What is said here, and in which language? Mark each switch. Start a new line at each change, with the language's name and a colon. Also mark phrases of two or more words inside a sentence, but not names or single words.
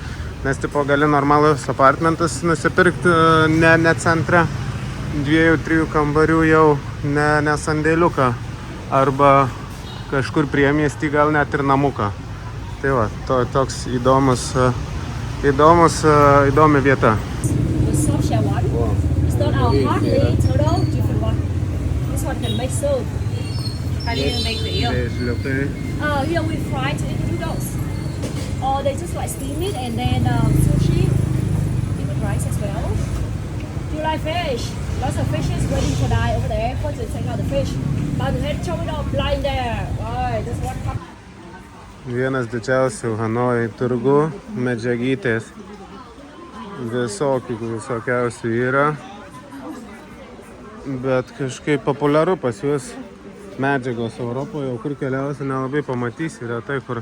Lithuanian: Nes tipo gali normalus apartmentas nusipirkti ne centre, 2-3 kambarių jau ne sandėliuką, arba kažkur priemiestį gal net ir namuką. Tai va, toks įdomi vieta.
English: The soft shell one. It's not our hardly turtle, different one. This one can make soup. How do you make the eel? Here we fry it in noodles. Or they just like steam it and then sushi, even rice as well. Do you like fish? Lots of fishes waiting to die over there for to take out the fish. But the head chop it off blind there. Right, that's what comes.
Lithuanian: Vienas didžiausių Hanojui turgų, medžiagytės. Visokiausių yra. Bet kažkaip populiaru pas juos medžiagos Europoje, kur keliausi nelabai pamatysi, retai kur.